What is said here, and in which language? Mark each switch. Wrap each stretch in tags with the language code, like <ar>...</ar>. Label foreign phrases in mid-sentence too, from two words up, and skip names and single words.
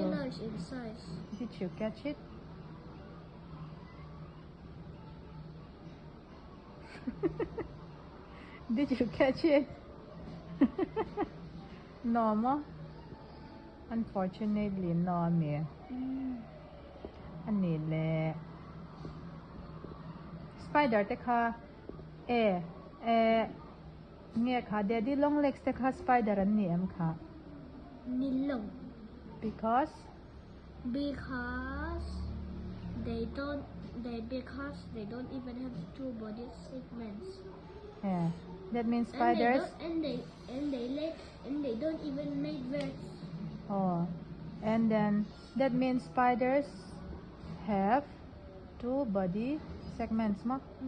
<en>large in size. Did you catch it? Did you catch it? No, ma. Unfortunately, no, me.</en> <lus>Ani le. Spider te ka. Nghe ka</lus> <en>daddy long legs</en> <lus>te ka spider an ni em ka. Nilong.</lus> <en>Because Because they don't even have 2 body segments. that means spiders. And they don't even make webs. Oh, and then that means spiders have 2 body segments, ma.</en>